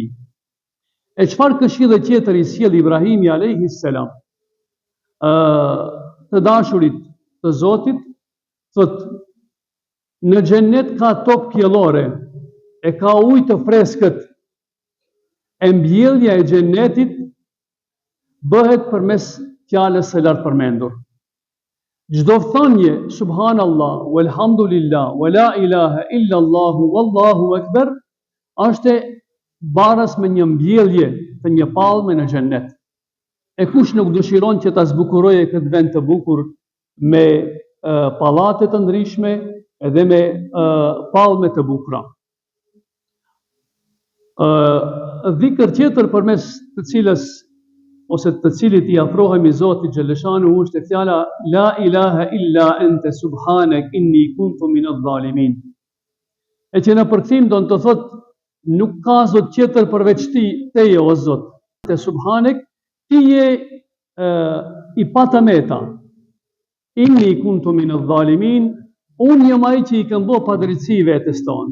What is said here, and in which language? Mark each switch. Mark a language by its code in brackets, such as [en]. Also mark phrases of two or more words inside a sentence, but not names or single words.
[sq] E çfarë këshille tjetër i sjell Ibrahimi [ar] عليه السلام [sq] të dashurit të Zotit, thot: në xhennet ka tokë qiellore, e ka ujë të freskët, e mbjellja e xhennetit bëhet përmes fjalës së lartë përmendur. Çdo thënie [ar] سبحان الله والحمد لله ولا إله إلا الله والله أكبر [sq] është baras me një mbjellje të një palme në xhennet. E kush nuk dëshiron që ta zbukurojë këtë vend të bukur me pallate të ndryshme edhe me palme të bukura. Dhikr tjetër përmes të cilës ose të cilit i afrohemi Zotit Xhaleshanuhu është fjala [ar] لا إله إلا أنت سبحانك إني كنت من الظالمين. [sq] E që në përkthim do të thotë nuk ka Zot tjetër përveç teje o Zot. Te subhanek, ti je i patëmeta. [ar] إني كنت من الظالمين, [sq] unë jam ai që i kam bërë padrejtësi vetes tonë.